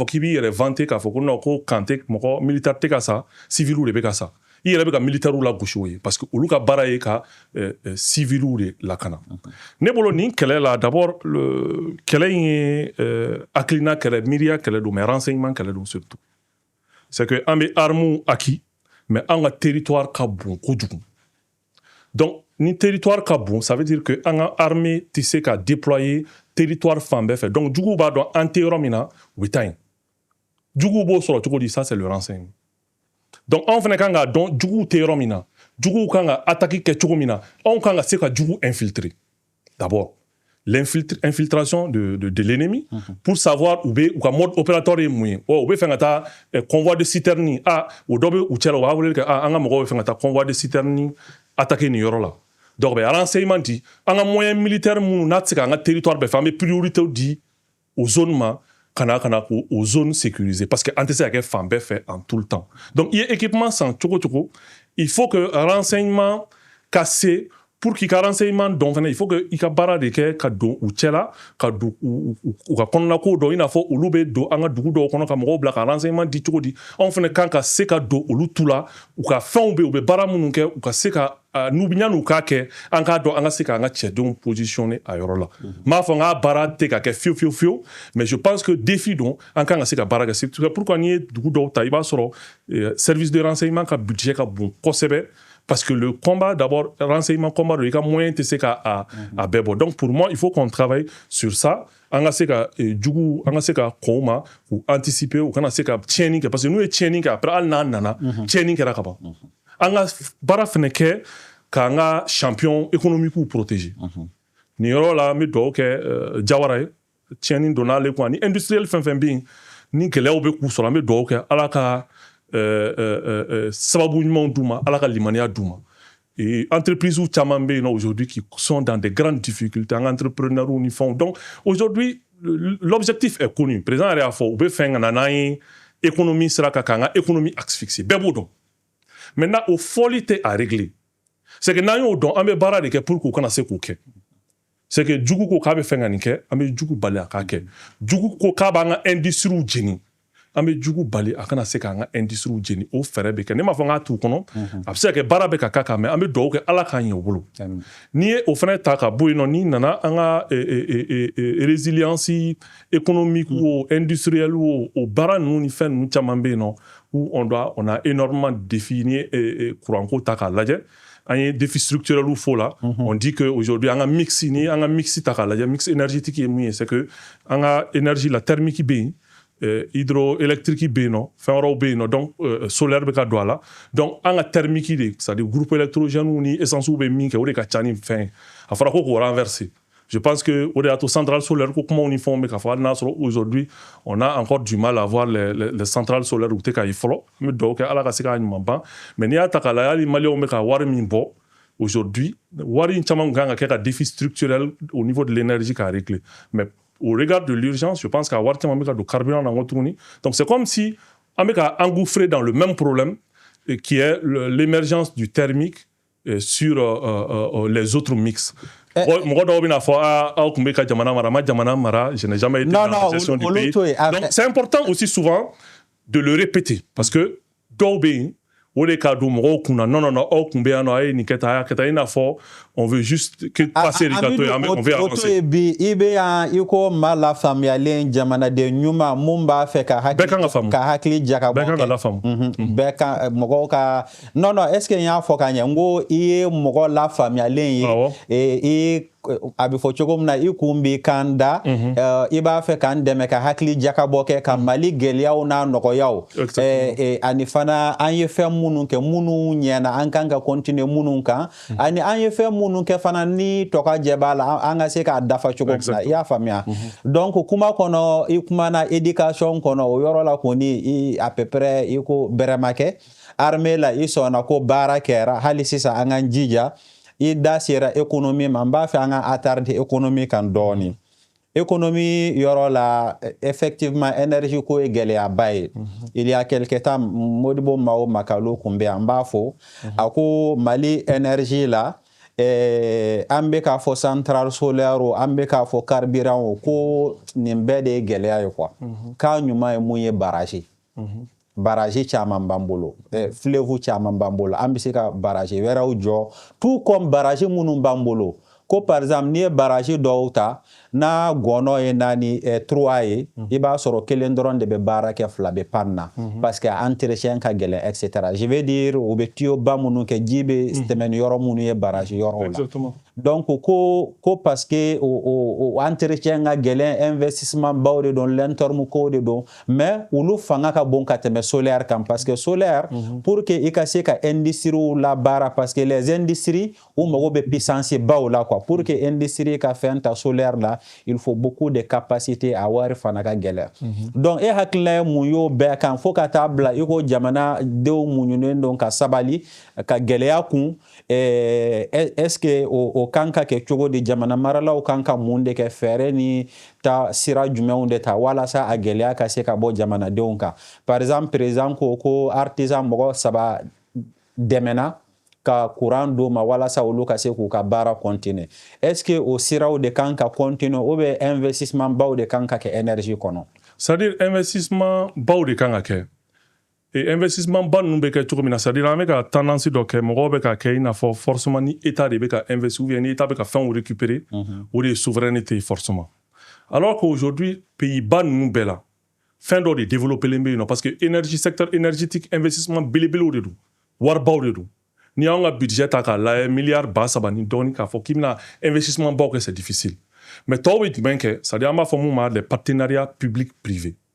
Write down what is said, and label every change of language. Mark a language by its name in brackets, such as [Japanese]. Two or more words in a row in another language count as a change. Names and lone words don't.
[Bambara] k'i b'i yɛrɛ vanter k'a fɔ ko non ko kan tɛ mɔgɔ militaire tɛ ka sa civiliw de bɛ ka sa i yɛrɛ bɛ ka militaires la gosi o ye [French] parce que [Bambara] olu ka baara ye ka civiliw de lakana ne bolo nin kɛlɛ la d'abord kɛlɛ in ye hakilina kɛlɛ miiriya kɛlɛ don [French] mais renseignement [Bambara] kɛlɛ don [French] surtout c'est que [Bambara] an bɛ [French] armes acquis [Bambara] mais an ka territoire ka bon kojugu donc ni territoire ka bon [French] ça veut dire que [Bambara] an ka armée tɛ se ka [French] déployer territoire [Bambara] fan bɛɛ fɛ donc juguw b'a dɔn an tɛ yɔrɔ min na u bɛ taa yen juguw b'o sɔrɔ cogo di [French] ça c'est le renseignement donc [Bambara] anw fana kan k'a dɔn juguw tɛ yɔrɔ min na juguw kan ka attaque kɛ cogo min na anw kan ka se ka jugu [French] infiltrer d'abord l'infiltration de l'ennemi pour savoir [Bambara] u ka [French] mode opératoire [Bambara] ye mun ye u bɛ fɛ ka taa [French] convoi de citerne [Bambara] o dɔ bɛ u cɛla u b'a wele kɛ an ka mɔgɔw bɛ fɛ ka taa [French] convoi de citerne attaquer [Bambara] nin yɔrɔ la donc bɛ renseignement di an ka [French] moyen militaire [Bambara] minnu n'a tɛ se k'an ka territoire bɛɛ fɛ an bɛ priorité di o zone ma kana k'o [French] zone sécurisée parce que [Bambara] an tɛ se ka kɛ fan bɛɛ fɛ [French] en tout le temps donc [Bambara] i ye équipement san cogo cogo [French] il faut que renseignement [Bambara] ka se pour k'i ka renseignement dɔn fana [French] il faut que [Bambara] i ka baara de kɛ ka don u cɛla ka don u ka kɔnɔnako dɔn i n'a fɔ olu bɛ don an ka dugu dɔw kɔnɔ ka mɔgɔw bila ka renseignement di cogo di anw fana kan ka se ka don olu tu la u ka fɛnw bɛ u bɛ baara minnu kɛ u ka se ka yan'u k'a kɛ an k'a dɔn an ka se k'an ka cɛdenw positionner a yɔrɔ la n m'a fɔ n k'a baara tɛ ka kɛ fiyewu [French] mais je pense que défi [Bambara] don an kan ka se ka baara kɛ [French] c'est pourquoi [Bambara] n'i ye dugu dɔw ta i b'a sɔrɔ [French] service de renseignement [Bambara] ka budget ka bon kosɛbɛ [French] parce que le combat d'abord renseignement combat [Bambara] de i ka moyen tɛ se ka a bɛɛ bɔ [French] donc pour moi il faut qu'on travaille sur ça [Bambara] an ka se ka jugu an ka se ka kɔn u ma u anticiper u kana se ka tiɲɛni kɛ [French] parce que [Bambara] n'u ye tiɲɛni kɛ après hali n'a nana tiɲɛni kɛra ka ban an ka baara fana kɛ k'an ka [French] champion économique protéger [Bambara] nin yɔrɔ la n bɛ dugawu kɛ Jawara ye tiɲɛni donna ale kun ani industriel fɛn fɛn bɛ yen ni gɛlɛyaw bɛ k'u sɔrɔ an bɛ dugawu kɛ ala ka sababu ɲumanw d'u ma ala ka limaniya d'u ma [French] et entreprises [Bambara] caman bɛ yen nɔ [French] aujourd'hui qui sont dans de grandes difficultés [Bambara] an ka entrepreneurs ni fɛnw [French] donc aujourd'hui l'objectif est connu président [Bambara] yɛrɛ y'a fɔ u bɛ fɛn ka na n'an ye économie sira kan k'an ka [French] économie asphyxier [Bambara] bɛɛ b'o dɔn maintenant o fɔli tɛ a [French] régler c'est que [Bambara] n'an y'o dɔn an bɛ baara de kɛ pour k'u kana se k'o kɛ [French] c'est que [Bambara] jugu ko k'a bɛ fɛn ka nin kɛ an bɛ jugu bali a k'a kɛ jugu ko k'a b'an ka industrie jeni an bɛ jugu bali a kana se k'an ka industrie jeni o fɛɛrɛ bɛ kɛ ne m'a fɔ k'a t'u kɔnɔ a bɛ se ka kɛ baara bɛ ka k'a kan mais an bɛ dugawu kɛ ala k'an ɲɛ u bolo n'i ye o fana ta ka bɔ yen nɔ n'i nana an ka [French] résilience économique ou industrielle ou [Bambara] o baara ninnu ni fɛn ninnu caman bɛ yen nɔ [French] où on a énormément de défis [Bambara] n'i ye courant-ko ta k'a lajɛ an ye [French] défi structurel [Bambara] fo la [French] on dit que aujourd'hui [Bambara] an ka mix ni an ka mix ta k'a lajɛ [French] mix énergétique [Bambara] ye mun ye [French] c'est que [Bambara] an ka énergie la thermique bɛ yen hydroélectrique bɛ yen nɔ fɛn wɛrɛw bɛ yen nɔ donc solaire bɛ ka don a la donc an ka thermique de [French] c'est à dire groupe électrogène [Bambara] ni essence bɛ min kɛ o de ka ca ni fɛn ye a fɔra ko k'o [French] renverser je pense que [Bambara] o de y'a to [French] centrale solaire [Bambara] ko kumaw ni fɛnw bɛ ka fɔ hali n'a sɔrɔ aujourd'hui [French] on a encore du mal à voir les centrales solaires [Bambara] u tɛ ka ye fɔlɔ n bɛ dugawu kɛ ala ka se k'a ɲuman ban mais n'i y'a ta k'a lajɛ hali maliyɛnw bɛ ka wari min bɔ aujourd'hui wari in caman kan ka kɛ ka [French] défi structurel au niveau de l'énergie [Bambara] k'a [French] régler mais au regard de l'urgence je pense qu'à [Bambara] wari caman bɛ ka don carburant na tuguni [French] donc c'est comme si [Bambara] an bɛ ka [French] engouffrer dans le même problème qui est l'émergence du thermique sur les autres mix [Bambara] mɔgɔ dɔw bɛna fɔ aw tun bɛ ka jamana mara [French] ma jamana mara je n'ai jamais été dans la gestion du pays donc c'est important aussi souvent de le répéter parce que [Bambara] dɔw bɛ yen o de ka don mɔgɔw kunna non aw tun bɛ yan nɔ a ye nin kɛ tan a y'a kɛ tan i n'a fɔ [French] on veut juste que passer de gâteau on veut avancer [Bambara] bi i bɛ yan i ko maa lafaamuyalen jamanaden ɲuman mun b'a fɛ ka hakili jagabɔ bɛɛ kan ka lafaamu bɛɛ kan mɔgɔw ka [French] non est ce que [Bambara] n y'a fɔ ka ɲɛ n ko i ye mɔgɔ lafaamuyalen ye i a bɛ fɔ cogo min na i kun b'i kan da i b'a fɛ k'an dɛmɛ ka hakili jakabɔ kɛ ka Mali gɛlɛyaw n'a nɔgɔyaw ani fana an ye fɛn minnu kɛ minnu ɲɛna an kan ka continuer minnu kan ani an ye fɛn minnu kɛ fana ni tɔka jɛ b'a la an ka se k'a dafa cogo min na i y'a faamuya donc kuma kɔnɔ i kumana éducation kɔnɔ o yɔrɔ la kɔni [French] à peu près [Bambara] i ko bɛrɛma kɛ armée la i sɔnna ko baara kɛra hali sisan an k'an jija i da sera économie ma n b'a fɛ an ka [French] attarder économie [Bambara] kan dɔɔni économie yɔrɔ la [French] effectivement énergie [Bambara] ko ye gɛlɛyaba ye [French] il y a quelque temps [Bambara] Modibo Mao Makalo kun bɛ yan n b'a fɔ a ko Mali énergie la an bɛ k'a fɔ [French] centrale solaire [Bambara] o an bɛ k'a fɔ carburant o ko nin bɛɛ de ye gɛlɛya ye quoi k'a ɲuman ye mun ye barrage barrage caman b'an bolo fleuve caman b'an bolo an bɛ se ka [French] barrage wɛrɛw [Bambara] jɔ [French] tout comme barrage [Bambara] minnu b'an bolo ko [French] par exemple [Bambara] n'i ye barrage dɔw ta n'a gɔnɔ ye 3 ye i b'a sɔrɔ kelen dɔrɔn de bɛ baara kɛ 2 bɛ panne na [French] parce que entretien [Bambara] ka gɛlɛn [French] etc je veux [Bambara] dire u bɛ tuyau ba minnu kɛ ji bɛ tɛmɛ ni yɔrɔ minnu ye barrage yɔrɔw la donc ko [French] parce que [Bambara] o entretien ka gɛlɛn investissement baw de don [French] long terme [Bambara] ko de don mais olu fanga ka bon ka tɛmɛ solaire kan [French] parce que solaire pour que [Bambara] i ka se ka industrie la baara [French] parce que les industries [Bambara] u mago bɛ puissance baw la [French] quoi pour que industrie [Bambara] ka fɛn ta solaire la [French] il faut beaucoup de capacité [Bambara] a wari fana ka gɛlɛn donc e hakilina ye mun y'o bɛɛ kan fo ka taa bila i ko jamana denw muɲunen don ka sabali ka gɛlɛya kun [French] est-ce que [Bambara] o kan ka kɛ cogo di jamana maralaw kan ka mun de kɛ fɛɛrɛ ni ta sira jumɛnw de ta walasa a gɛlɛya ka se ka bɔ jamanadenw kan [French] par exemple président [Bambara] ko artisan mɔgɔ 3 dɛmɛna ka [French] courant d'eau [Bambara] ma walasa olu ka se k'u ka baara [French] continuer est-ce que [Bambara] o siraw de kan ka continuer [French] ou bien investissement [Bambara] baw de kan ka kɛ énergie kɔnɔ [French] c'est-à-dire investissement [Bambara] baw de kan ka kɛ [French] et investissement [Bambara] ba ninnu bɛ kɛ cogo min na [French] c'est-à-dire [Bambara] an bɛ ka tendance dɔ kɛ mɔgɔw bɛ ka kɛ i n'a fɔ forcément ni état de bɛ ka investir [French] ou bien [Bambara] ni état bɛ ka fɛnw récupérer o de ye [French] souveraineté forcément alors qu'aujourd'hui pays [Bambara] ba ninnu bɛɛ la fɛn dɔ de [French] développé len [Bambara] bɛ yen nɔ [French] parce que énergie secteur énergétique investissement [Bambara] belebelew de don waribaw de don ni y'anw ka budget ta k'a lajɛ miliyari 300 ni dɔɔni k'a fɔ k'i bɛna investissement baw kɛ [French] c'est difficile mais [Bambara] tɔw bɛ jumɛn kɛ [French] c'est-à-dire [Bambara] an b'a fɔ mun ma [French] les partenariats publics privés